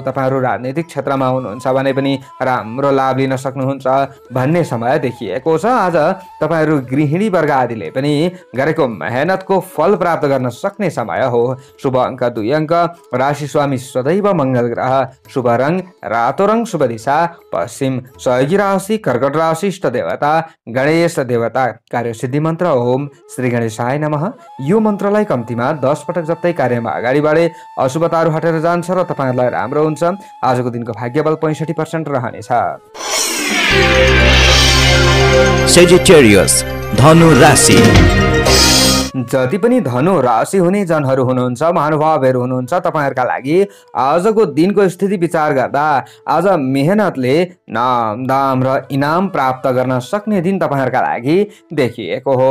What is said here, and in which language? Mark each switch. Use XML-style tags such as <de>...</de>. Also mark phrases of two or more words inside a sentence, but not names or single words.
<ne>तपाईहरु राजनीतिक क्षेत्रमा हुनुहुन्छ भने पनि राम्रो लाभ लिन सक्नुहुन्छ भन्ने समय देखिएको छ। आज तपाईहरु गृहिणी वर्ग आदिले पनि गरेको मेहनतको फल प्राप्त गर्न सक्ने समय हो। शुभ अंक 2 अंक, राशि स्वामी सदैव मंगल ग्रह, शुभ रंग रातो रंग, शुभ दिशा पश्चिम, सहयोगी राशि कर्कट राशि, इष्ट देवता गणेश देवता, कार्यसिद्धि मन्त्र</ne> <sa>ओम श्री गणेशाय नमः।</sa> <ne>यो मन्त्रलाई कम्तीमा 10 पटक जप्दै कार्यमा अगाडि बढे अशुभताहरू हटेर जान्छ र तपाईहरुलाई राम्रो हुन्छ। आजको दिनको भाग्यबल 65% रहनेछ। सेजिटेरियस धनु राशि। जति पनि धनु राशि हुने जनहरू हुनुहुन्छ, महानुभावहरू हुनुहुन्छ, तपाईहरुका लागि आजको दिनको स्थिति विचार गर्दा आज मेहनतले नाम दाम र इनाम प्राप्त गर्न सक्ने दिन तपाईहरुका लागि देखिएको हो।</ne>